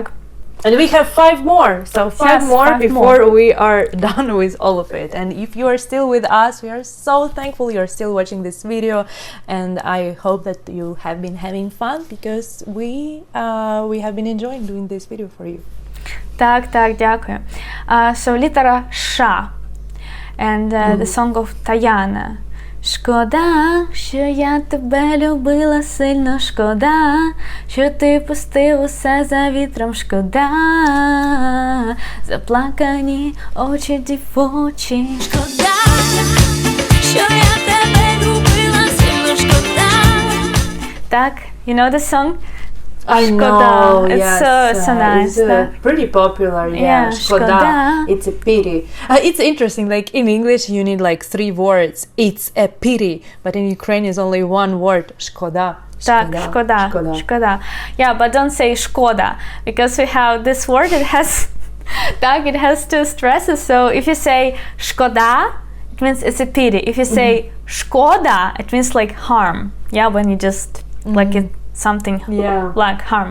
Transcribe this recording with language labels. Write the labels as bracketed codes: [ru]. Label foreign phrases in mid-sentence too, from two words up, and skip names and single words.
[en] And we have 5 more, so 5 more five before we are done with all of it. And if you are still with us, we are so thankful you are still watching this video, and I hope that you have been having fun, because we have been enjoying doing this video for you. [uk] Так, дякую. So літера Ш, [en] and the song of Таяна. [uk] Шкода, що я тебе любила сильно, шкода, що ти пустив усе за вітром, шкода, заплакані очі дівочі. Шкода, що я тебе любила сильно, шкода. Так, [en] you know the song? I [uk] Шкода. [en] know, It's yes, so nice. it's pretty popular, yeah. [uk] Шкода. [en] It's a pity. It's interesting, like in English you need like 3 words. It's a pity, but in Ukrainian is only 1 word. [uk] Шкода. Так, шкода. [en] Yeah, but don't say шкода, because we have this word, it has так, it has 2 stresses. So if you say шкода, it means it's a pity. If you say шкода, it means like harm. Yeah, when you just like it something like harm.